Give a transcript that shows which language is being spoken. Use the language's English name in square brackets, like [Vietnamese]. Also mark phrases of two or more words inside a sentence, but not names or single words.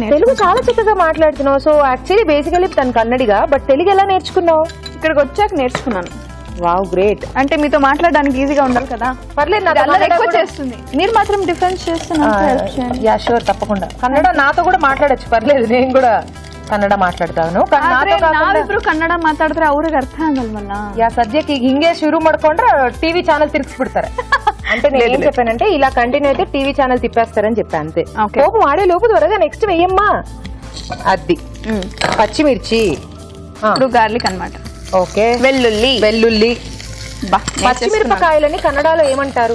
[Telugu] తెలుగు చాలా చక్కగా మాట్లాడుతున్నావు. [English] so actually basically [Telugu] తను కన్నడిగా, బట్ తెలుగు ఎలా నేర్చుకున్నావు? ఇక్కడికి వచ్చాక నేర్చుకున్నాను. [English] Wow, great. [Telugu] అంటే మీతో మాట్లాడడానికి ఈజీగా ఉండాలి కదా. పర్లేదు, ఎక్కువ చేస్తుంది. మీరు మాత్రం డిఫరెన్స్ చేస్తున్నారు. [English] ya sure, [Telugu] తప్పకుండా. కన్నడ నాతో కూడా మాట్లాడచ్చు, పర్లేదు. నేను కూడా [Kannada] ಕನ್ನಡ ಮಾತಾಡ್ತಾವನು. ನಾವಿಬ್ರು ಕನ್ನಡ ಮಾತಾಡಿದ್ರೆ ಅವ್ರಿಗೆ ಅರ್ಥ ಆಗಲ್ವಲ್ಲ. ಯಾ ಸದ್ಯಕ್ಕೆ ಹಿಂಗೆ ಶುರು ಮಾಡ್ಕೊಂಡ್ರೆ [English] TV channel [Kannada] ತಿರ್ಗಿಸ್ಬಿಡ್ತಾರೆ. [Telugu] అంటే నేను ఏం చెప్పానంటే ఇలా కంటిన్యూ అయితే [English] TV channel [Telugu] తిప్పేస్తారని చెప్పా అంతే. కోపం ఆడే లోపు త్వరగా నెక్స్ట్ వెయ్యమ్మా. అది పచ్చిమిర్చి, గార్లిక్ అన్నమాట. ఓకే, వెల్లుల్లి. వెల్లుల్లి. పచ్చిమిరపకాయలని కన్నడలో ఏమంటారు?